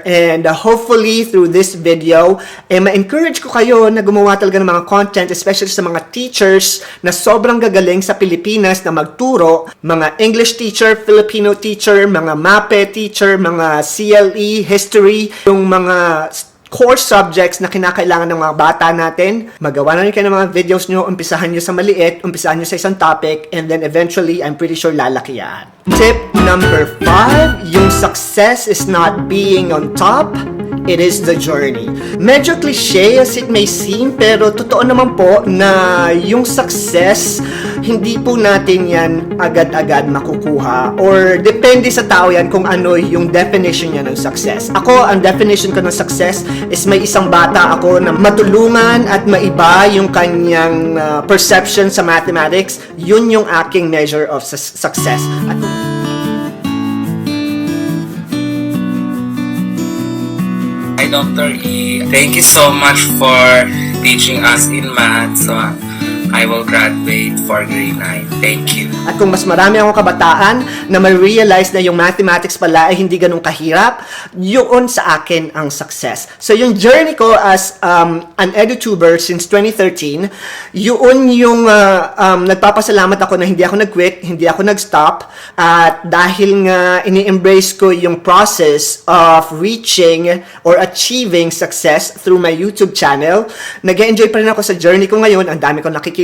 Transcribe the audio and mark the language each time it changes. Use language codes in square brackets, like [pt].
[en] And hopefully through this video, [tl] ma-encourage ko kayo na gumawa talaga ng mga content, especially sa mga teachers na sobrang gagaling sa Pilipinas na magturo, mga English teacher, Filipino teacher, mga MAPE teacher, mga CLE, history, yung mga core subjects na kinakailangan ng mga bata natin. Magawa na rin kayo ng mga videos nyo, umpisahan nyo sa maliit, umpisahan nyo sa isang topic, and then eventually, [en] I'm pretty sure [tl] lalaki yan. [en] Tip number 5, yung success is not being on top, it is the journey. [tl] Medyo [en] cliche as it may seem, [tl] pero totoo naman po na yung success, hindi po natin yan agad-agad makukuha. Or depende sa tao yan kung ano yung definition niya ng success. Ako, ang definition ko ng success is may isang bata ako na matulungan at maiba yung kanyang perception sa mathematics. Yun yung aking measure of success. At [en] Hi, Dr. E. Thank you so much for teaching us in math. So, I will graduate for grade 9. Thank you. [tl] At kung mas marami akong kabataan na ma-realize na yung mathematics pala ay hindi ganun kahirap, yun sa akin ang success. So yung journey ko as an EduTuber since 2013, yun yung nagpapasalamat ako na hindi ako nag-quit, hindi ako nag-stop, at dahil nga ini-embrace ko yung [en] process of reaching or achieving success through my YouTube channel, [tl] nag-enjoy pa rin ako sa journey ko ngayon. Ang dami ko nakikita